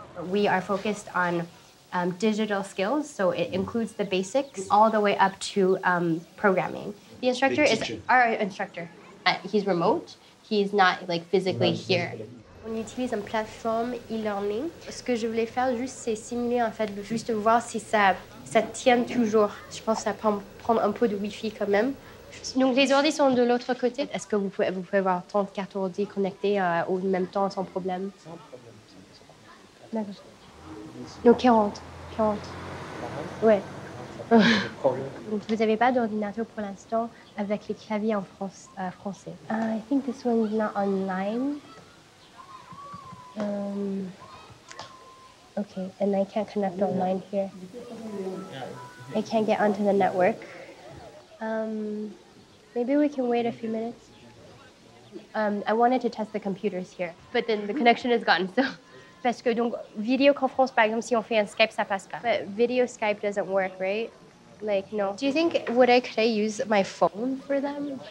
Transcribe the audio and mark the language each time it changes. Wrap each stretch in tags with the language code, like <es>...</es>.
<en>We are focused on digital skills, so it includes the basics all the way up to programming. The instructor is our instructor. He's remote. He's not like physically here.</en> <fr>On utilise une plateforme e-learning. Ce que je voulais faire juste, c'est simuler en fait, juste voir si ça tient toujours. Je pense que ça prend un peu de Wi-Fi quand même. Donc les ordi sont de l'autre côté. Est-ce que vous pouvez avoir 30 cartes ordi connectées au même temps sans problème? Sans problème. D'accord. Donc 40. Ouais. Donc vous n'avez pas d'ordinateur pour l'instant avec les claviers en français.</fr> <en>I think this one's not online. Okay, and I can't connect online here. I can't get onto the network. Maybe we can wait a few minutes. I wanted to test the computers here, but then the connection is gone, so.</en> <fr>Parce que donc, vidéoconférence, par exemple, si on fait un Skype, ça passe pas.</fr> <en>But video Skype doesn't work, right? Like, no. Do you think, could I use my phone for them?</en>